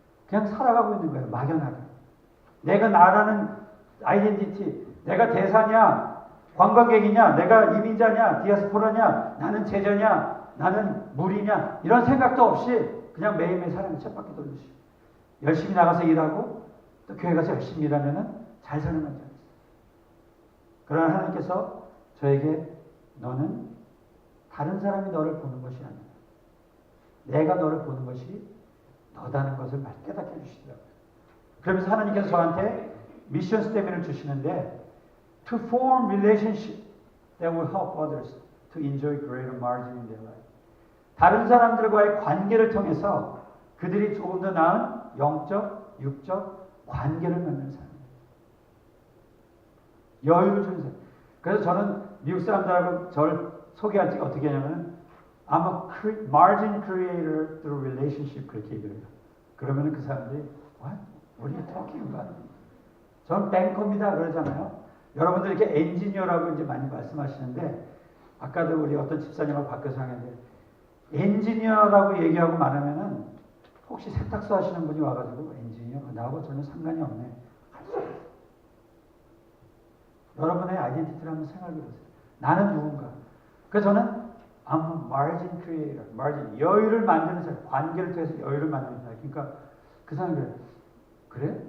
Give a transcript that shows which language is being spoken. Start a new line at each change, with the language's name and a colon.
Korean: 그냥 살아가고 있는 거예요. 막연하게. 내가 나라는 아이덴티티, 내가 대사냐, 관광객이냐, 내가 이민자냐, 디아스포라냐, 나는 제자냐, 나는 무리냐 이런 생각도 없이 그냥 매일매일 사람이 쳇바퀴 돌듯이 열심히 나가서 일하고 또 교회 가서 열심히 일하면은 잘 사는 건지 알았어요. 그러나 하나님께서 저에게 너는 다른 사람이 너를 보는 것이 아니라 내가 너를 보는 것이 너다는 것을 깨닫게 해주시더라고요. 그러면서 하나님께서 저한테 미션 스테이트를 주시는데
English: To form relationship that will help others to enjoy greater margin in their life.
Korean: 다른 사람들과의 관계를 통해서 그들이 조금 더 나은 영적, 육적 관계를 맺는 삶. 여유를 주는 삶. 그래서 저는 미국 사람들하고 저를 소개할 때 어떻게 하냐면
English: I'm a margin creator through relationship
Korean: 그렇게 얘기해요. 그러면 그 사람들이
English: What are you talking about?
Korean: 저는 뱅커입니다 그러잖아요. 여러분들 이렇게 엔지니어라고 이제 많이 말씀하시는데 아까도 우리 어떤 집사님하고 밖에서 하는데 엔지니어라고 얘기하고 말하면은 혹시 세탁소 하시는 분이 와가지고 엔지니어 나하고 전혀 상관이 없네 할 수 없어요. 여러분의 아이덴티티를 한번 생각해 보세요. 나는 누군가. 그래서 저는
English: I'm a margin creator.
Korean: margin. 여유를 만드는 사람. 관계를 통해서 여유를 만드는 사람. 그러니까 그 사람이 그래?